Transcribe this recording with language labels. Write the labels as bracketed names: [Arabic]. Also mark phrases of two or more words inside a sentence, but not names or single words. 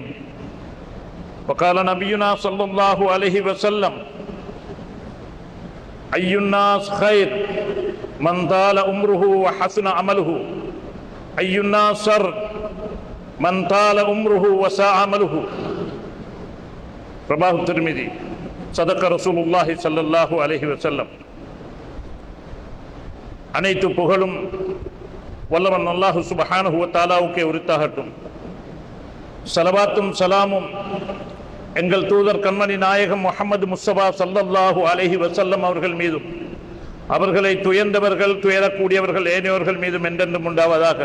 [Arabic] وقال نبينا صلى الله عليه وسلم: أي الناس خير من طال عمره وحسن عمله، أي الناس شر من طال عمره وساء عمله. رواه الترمذي. صدق رسول الله صلى الله عليه وسلم. [Tamil] அனைத்து புகழும் வல்லவன் அல்லாஹ் [Arabic] سبحانه وتعالى [Tamil] உரித்தாகட்டும். ஸலவாத்தும் ஸலாமும் எங்கள் தூதர் கண்மணி நாயகம் முஹம்மது முஸ்தபா [Arabic] صلى الله عليه وسلم [Tamil] அவர்கள் மீதும், அவர்களை துயர்ந்தவர்கள் துயரக்கூடியவர்கள் ஏனையோர்கள் மீதும் என்றென்றும் உண்டாவதாக.